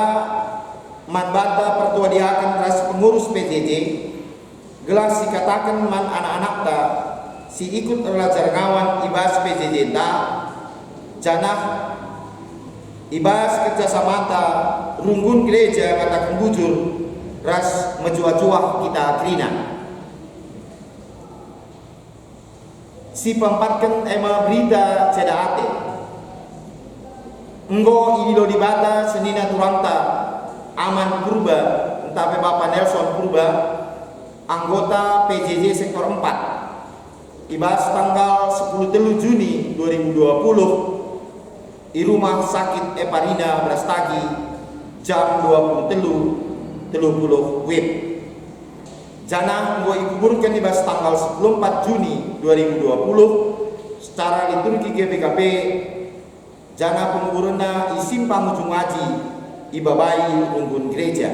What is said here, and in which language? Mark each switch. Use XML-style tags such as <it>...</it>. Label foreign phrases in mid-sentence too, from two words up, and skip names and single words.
<btx>manbata pertuadiakan ras pengurus PJJ gelas dikatakan man anak-anak ta si ikut belajar ngawan ibas PJJ ta janah ibas kerjasama ta runggun gereja katakan bujur ras menjuah-juah kita krina. Si pampatkan ema berita ceda ate enggo ini lo dibata senina turanta aman purba entah Bapak Nelson Purba anggota PJJ sektor 4 ibas tanggal 10 Juni 2020</btx> <id>di rumah sakit</id> <btx>Eparina Brastagi jam 23.30 WIB. Jana gua ikuburkan ibas tanggal 14 Juni 2020</btx> <id>secara liturgi</id> <btx>GBKP jana penguburna isim pangujung ngaji ibabai runggun gereja.</btx>